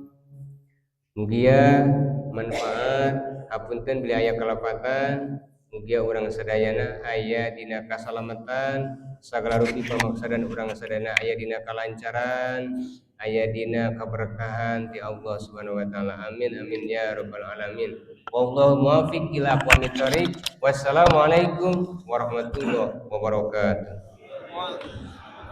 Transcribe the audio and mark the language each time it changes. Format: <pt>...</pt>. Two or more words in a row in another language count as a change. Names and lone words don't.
<su>Mugia manfaat hapunten beli aya kalapatan, mugia urang sadayana aya dina kasalamatan, sagala rupi pamaksadan urang sadayana aya dina kalancaran, aya dina keberkahan ti Allah</su> <ar>سبحانه وتعالى. آمين آمين يا رب العالمين. والله الموفق إلى أقوم الطريق. والسلام عليكم ورحمة الله وبركاته.</ar>